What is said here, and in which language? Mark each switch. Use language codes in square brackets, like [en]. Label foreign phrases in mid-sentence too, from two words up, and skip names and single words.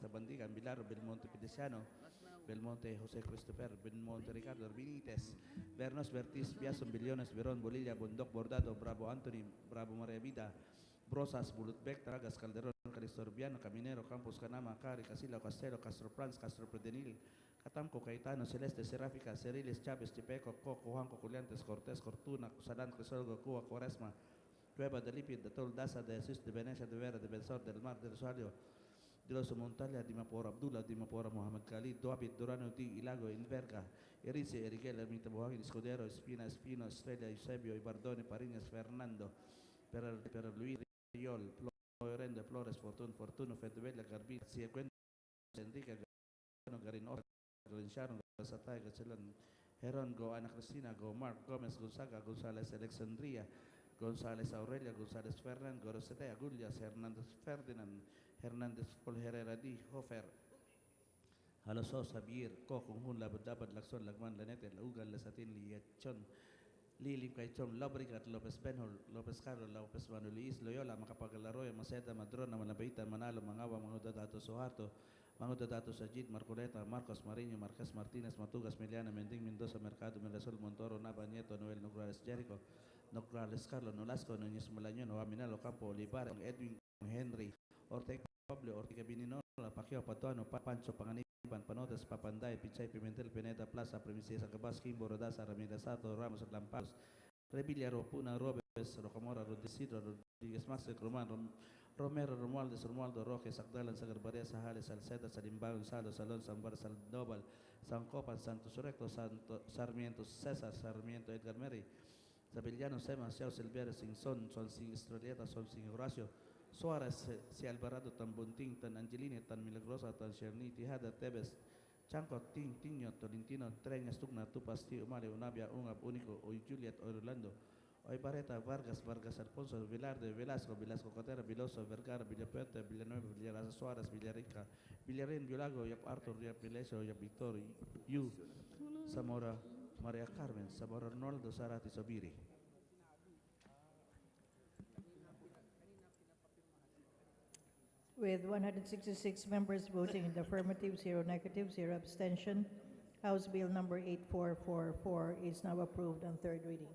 [en] Bandigan, Bilaro, Belmonte Pidesiano, Belmonte, Jose Christopher, Belmonte Ricardo, Benitez, Bernos, Bertis, Biason, Billones, Verón, Bolilla, Bondoc, Bordado, Bravo Anthony, Bravo Maria Vida, Brosas, Bulutbec, Tragas, Calderón, Calistorbiano, Caminero, Campos, Canama, Cari, Casilla, Castelo, Castro Franz, Castro Predenil, Catamco, Caetano, Celeste, Seráfica, Ceriles, Chávez, Chipeco, Coco, Juanco, Culiantes, Cortés, Cortuna, Cusadán, Crisolgo, Cuba, Cuaresma, Cueva de Lipid, de Tol Daza, de Jesús, de Venecia, de Vera, de Bensor, del Mar, del Rosario, de los Montalia, de Mapor Abdullah, de Mapor Mohamed Khalid, Doabit, Durano, Di, Ilago, Inverga, Erice, Eriguel, Ermita Bohagin, Escudero, Espina, Espino, Estrella, Eusebio, Ibardone, Pariñas, Fernando, Per Luis, Riol, Florende, Flores, Fortuno, Fedebella, Garbit, Siecuento, Enrique, Garin, Sharon, Satay, Gachelan, Heron, Go, Ana Cristina, Go, Mark, Gomez, Gonzaga, González, Alexandria, González, Aurelia, González, Fernan, Gorosete, Agullas, Hernández, Ferdinand, Hernández, Paul Herrera, D. Hofer, Halosos, Javier, Kokung, Labadabad, Lakson, Lagman, Lanete, Laugal, Lasatin, Liachon, Lilim Kaichon, Lobrigat, Lopez Benhol, Lopez Carlos, Lopez Manulis, Loyola, Macapagalaroy, Maceta, Madrona, Manabita, Manalo, Mangawa, Mangudato, Sohato, Mangudato, Sajid, Marcoleta, Marcos Mariño, Marquez Martínez, Matugas, Meliana, Mending, Mendoza, Mercado, Mendazol, Montoro, Nava, Nieto, Noel, Nograles, Jericho, Nograles, Carlos, Nolasco, Núñez Molaño, Noaminalo, Campo, Olivar, Edwin, Henry, Ortega, Pablo, Ortega, Binino, Pacquiao, Patuano, Pancho, Panganiban, Panotes, Papanday, Pichay, Pimentel, Peneta, Plaza, Premises, Acabas, Kimbo, Rodaza, Ramírez Sato, Ramos, Lampalos, Revilla, Ropuna, Robes, Rocamora, Rodrigo, Rodríguez Master, Román, Romero, Romualdez, Romualdo, Roque, Sagdalan, Sagarbaria, Sajales, Salceda, Salimba, Gonzalo, Salón, Sambar, Saldobal, San Copan, Santos Recto, Santo, Sarmiento, César, Sarmiento, Edgar Meri, Sabellano, Sema, Ciao, Silverio, Sinson, Son Sin Estrelleta, Son Sin Horacio, Suarez, Si Alvarado, Tan Bunting, Tan Angelini, Tan Milagrosa, Tan Cherni, Tijada, Tebes, Chanco, Tiño, Tolentino, Treñas, Tugna, Tupas, Tío, Mario, Unabia, Ungab, Único, Oy Juliet, Orlando, Oy Barreta, Vargas, Vargas, Alfonso, Velarde, Velasco, Velasco Cotera, Viloso, Vergara, Villapuerte, Villanueva, Villarasa, Suárez, Villarica, Villarín, Violago, Yap Arthur, Yap Vilesio, Yap Victor, Yu, Zamora, María Carmen, Zamora Arnoldo, Zarati, Sobiri. With 166 members voting in the affirmative, 0 negative, 0 abstention, House Bill number 8444 is now approved on third reading.